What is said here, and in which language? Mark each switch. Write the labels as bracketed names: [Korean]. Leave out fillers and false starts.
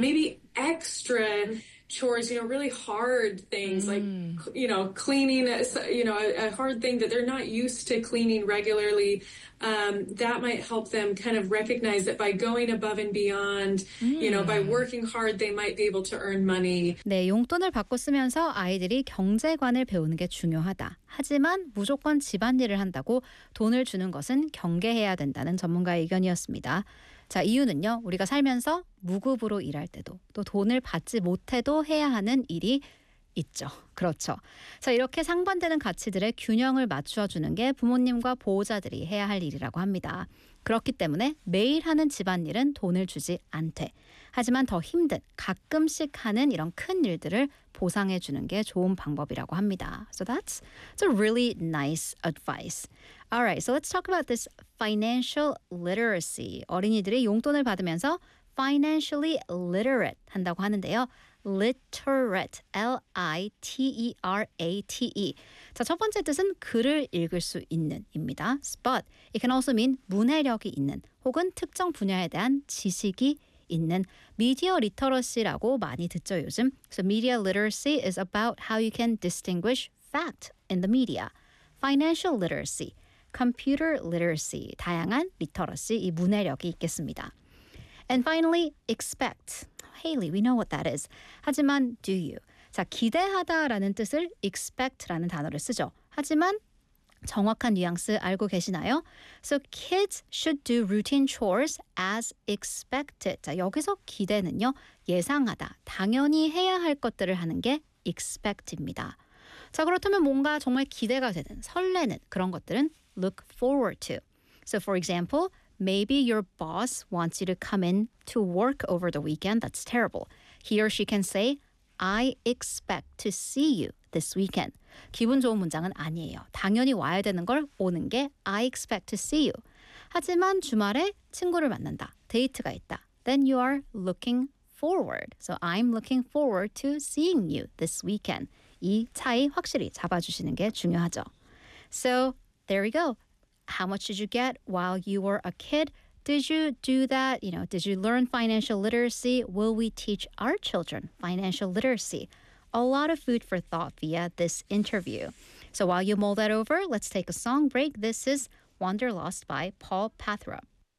[English] maybe extra chores, you know, really hard things like, you know, cleaning, you know, a hard thing that they're not used to cleaning regularly. That might help them kind of recognize that by going above and beyond, you know, by working hard, they might be able to earn money. [Korean] 네, 용돈을 받고 쓰면서 아이들이 경제관을 배우는 게 중요하다. 하지만 무조건 집안일을 한다고 돈을 주는 것은 경계해야 된다는 전문가의 의견이었습니다. 자, 이유는요. 우리가 살면서 무급으로 일할 때도 또 돈을 받지 못해도 해야 하는 일이 있죠. 그렇죠. 자, 이렇게 상반되는 가치들의 균형을 맞추어주는 게 부모님과 보호자들이 해야 할 일이라고 합니다. 그렇기 때문에 매일 하는 집안일은 돈을 주지 않되 하지만 더 힘든 가끔씩 하는 이런 큰 일들을 보상해 주는 게 좋은 방법이라고 합니다. [English] So that's a really nice advice. All right, so let's talk about this financial literacy. [Korean] 어린이들이 용돈을 받으면서 [English] financially literate [Korean] 한다고 하는데요. [English] Literate, L-I-T-E-R-A-T-E. [Korean] 자, 첫 번째 뜻은 글을 읽을 수 있는입니다. [English] But it can also mean [Korean] 문해력이 있는 혹은 특정 분야에 대한 지식이 있는 미디어 리터러시라고 많이 듣죠, 요즘. [English] So media literacy is about how you can distinguish fact in the media. Financial literacy, computer literacy, [Korean] 다양한 리터러시, 이 문해력이 있겠습니다. [English] And finally, expect. Hayley, we know what that is. [Korean] 하지만, [English] do you? [Korean] 자, 기대하다 라는 뜻을 expect라는 단어를 쓰죠. 하지만, 정확한 뉘앙스 알고 계시나요? [English] So, kids should do routine chores as expected. [Korean] 자, 여기서 기대는요. 예상하다, 당연히 해야 할 것들을 하는 게 expect입니다. 자, 그렇다면 뭔가 정말 기대가 되는, 설레는 그런 것들은 [English] look forward to. So, for example, maybe your boss wants you to come in to work over the weekend. That's terrible. He or she can say, I expect to see you this weekend. [Korean] 기분 좋은 문장은 아니에요. 당연히 와야 되는 걸 오는 게 [English] I expect to see you. [Korean] 하지만 주말에 친구를 만난다. 데이트가 있다. [English] Then you are looking forward. So I'm looking forward to seeing you this weekend. [Korean] 이 차이 확실히 잡아주시는 게 중요하죠. [English] So there we go. How much did you get while you were a kid? Did you do that? You know, did you learn financial literacy? Will we teach our children financial literacy? A lot of food for thought via this interview. So while you mull that over, let's take a song break. This is Wanderlust by Paul Pathrup.